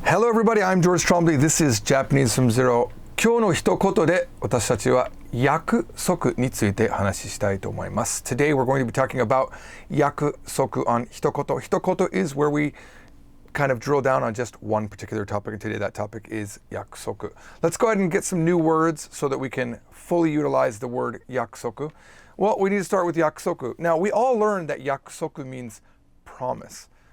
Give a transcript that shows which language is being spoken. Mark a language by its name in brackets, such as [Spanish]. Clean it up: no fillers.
[English] Hello everybody, I'm George Trombley. This is Japanese from Zero. [Japanese] 今日の一言で私たちは約束について話したいと思います。 [English] Today we're going to be talking about 約束 on 一言。一言 is where we kind of drill down on just one particular topic, and today that topic is 約束. Let's go ahead and get some new words so that we can fully utilize the word 約束. Well, we need to start with 約束. Now, we all learned that 約束 means promise.